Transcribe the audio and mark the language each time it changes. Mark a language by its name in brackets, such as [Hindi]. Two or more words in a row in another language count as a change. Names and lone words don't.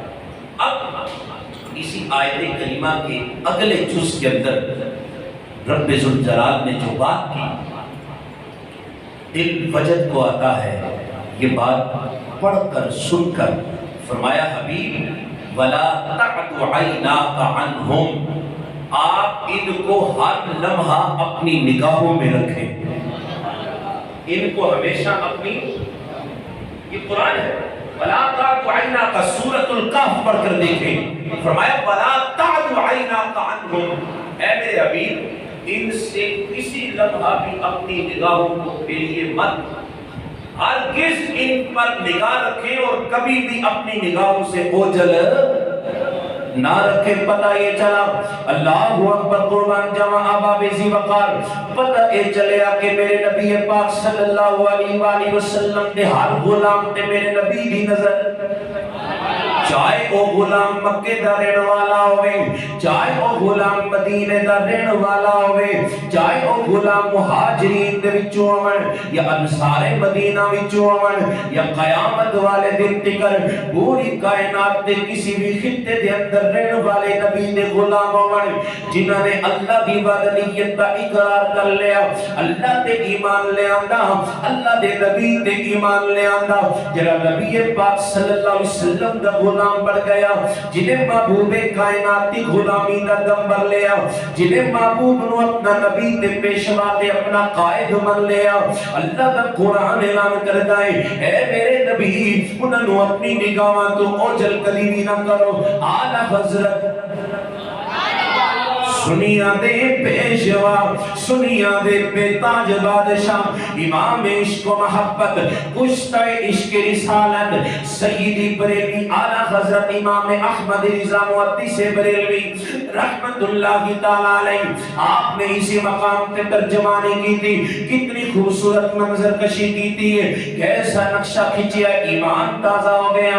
[Urdu] اب اسی آیت کریمہ کے اگلے جز کے اندر رب ذوالجلال نے جو بات کی، دل وجد کو آتا ہے یہ بات پڑھ کر سن کر، فرمایا حبیب [Arabic] وَلَا تَعْدُ عَيْنَاكَ عَنْهُمْ، [Urdu] آپ ان کو ہر لمحہ اپنی نگاہوں میں رکھیں، ان کو ہمیشہ اپنی، یہ قرآن ہے، [Arabic] وَلَا تَعْدُ عَيْنَاكَ [Urdu] سورۃ الکہف پڑھ کر دیکھیں، فرمایا [Arabic] وَلَا تَعْدُ عَيْنَاكَ عَنْهُمْ، [Urdu] اے میرے حبیب ان سے کسی لمحہ بھی اپنی نگاہوں کو پھیریے مت، ہرگز ان پر نگاہ رکھیں اور کبھی بھی اپنی نگاہوں سے اوجھل نہ رکھیں۔ پتہ یہ چلا، [Arabic] اللہ اکبر، [Punjabi] قربان جمع آبا بیزی وقار، پتہ یہ چلیا کہ میرے نبی پاک [Arabic] صلی اللہ علیہ وآلہ وسلم [Punjabi] دے ہر غلام تے میرے نبی دی نظر، چاہے او غلام مکے دا رہن والا ہوئے، چاہے او غلام مدینے دا رہن والا ہوئے، چاہے او غلام مہاجرین دے وچوں آون یا انصار مدینہ وچوں آون یا قیامت والے دن تکر پوری کائنات دے کسی بھی خطے دے اندر رہن والے نبی دے غلام آون جنہاں نے اللہ دی وحدانیت دا اقرار کر لیا، اللہ تے ایمان لے آندا، اللہ دے نبی تے ایمان لے آندا، جڑا نبی پاک [Arabic] صلی اللہ علیہ وسلم [Punjabi] دا غلام بڑھ گیا، [Urdu] جنہیں محبوب کائنات کی غلامی کا دم بھر لیا، [Punjabi] جنہیں محبوب نو اپنا نبی تے پیشوا تے اپنا قائد من لیا، [Urdu] اللہ کا قرآن اعلان کرتا ہے [Punjabi] اے میرے نبی انہاں نو اپنی نگاہاں تو اوجھل کبھی بھی نہ کرو۔ [Urdu] اعلیٰ حضرت [Punjabi] سنیا دے پیشوا، سنیا دے بے تاج بادشاہ، [Urdu] امام عشق و محبت، کشتہ عشق رسالت، سیدی بریلوی اعلیٰ حضرت امام احمد رضا محدث بریلوی [Arabic] رحمت اللہ تعالیٰ علیہ، [Urdu] آپ نے اسی مقام پہ ترجمانی کی تھی، کتنی خوبصورت منظر کشی کی تھی، کیسا نقشہ کھچیا، ایمان تازہ ہو گیا۔